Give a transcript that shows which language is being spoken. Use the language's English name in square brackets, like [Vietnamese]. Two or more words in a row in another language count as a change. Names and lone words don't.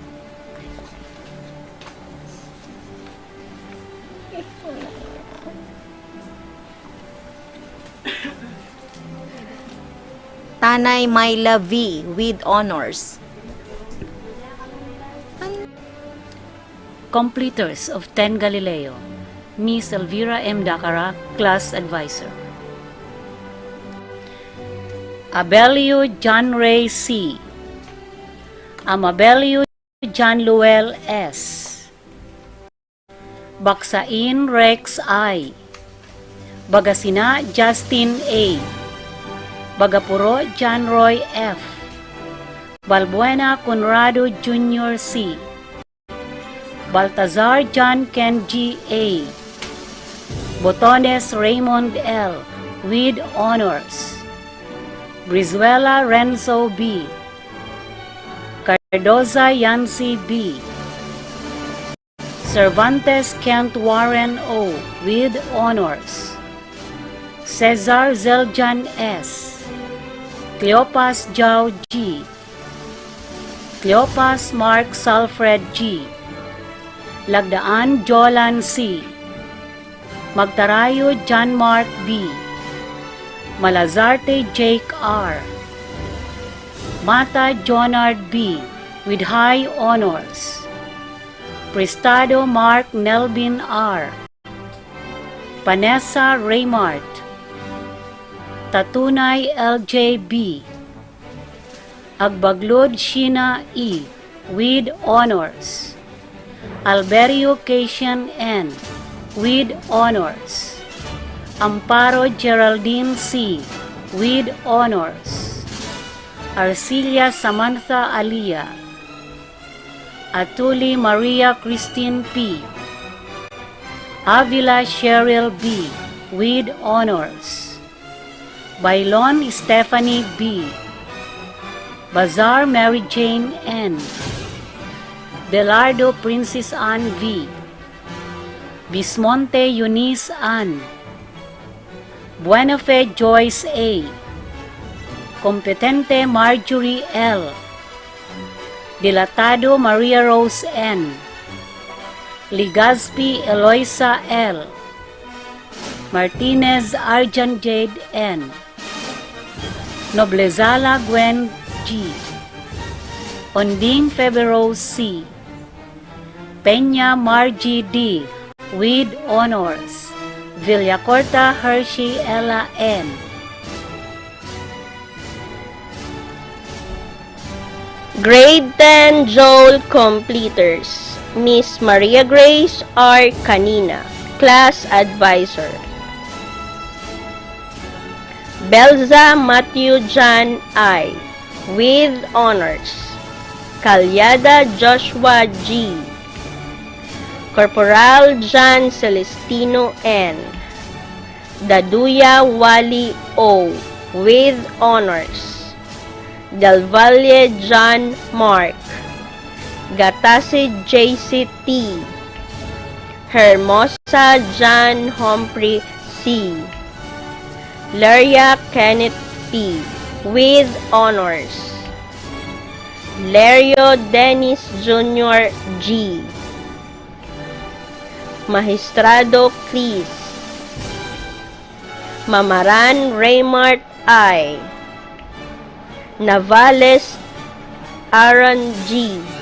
[English] Tanay Myla V. with honors. Completers of 10 Galileo, Miss Elvira M. Dacara, Class Advisor. Abelio John Ray C. Amabelio John Luel S. Baksain Rex I. Bagasina Justin A. Bagapuro John Roy F. Balbuena Conrado Jr. C. Baltazar John Ken G. A. Botones Raymond L. with honors. Brizuela Renzo B. Cardoza Yancy B. Cervantes Kent Warren O. with honors. Cesar Zeljan S. Cleopas Jao G. Cleopas Mark Salfred G. Lagdaan Jolan C. Magtarayo John Mark B. Malazarte Jake R. Mata Jonard B. with high honors. Prestado Mark Nelvin R. Vanessa Raymart. Tatunay LJB. Agbaglod Sheena E. with honors. Alberio Cation N. with honors. Amparo Geraldine C. with honors. Arcilia Samantha Alia. Atuli Maria Christine P. Avila Cheryl B. with honors. Bailon Stephanie B. Bazar Mary Jane N. Belardo Princess Anne V. Bismonte Eunice Ann. Buenafe Joyce A. Competente Marjorie L. Dilatado Maria Rose N. Ligaspi Eloisa L. Martinez Arjan Jade N. Noblezala Gwen G. Onding Febero C. Peña Margie D. with honors. Villacorta Hershey Ella N. Grade 10 Joel Completers, Miss Maria Grace R. Canina, Class Advisor. Belza Matthew John I. with honors. Calyada Joshua G. Corporal John Celestino N. Daduya Wally O. with honors. Del Valle John Mark. Gatasi JC T. Hermosa John Humphrey C. Laria Kenneth P. with honors. Lerio Dennis Jr. G. Magistrado Chris. Mamaran Raymart I. Navales Aaron G.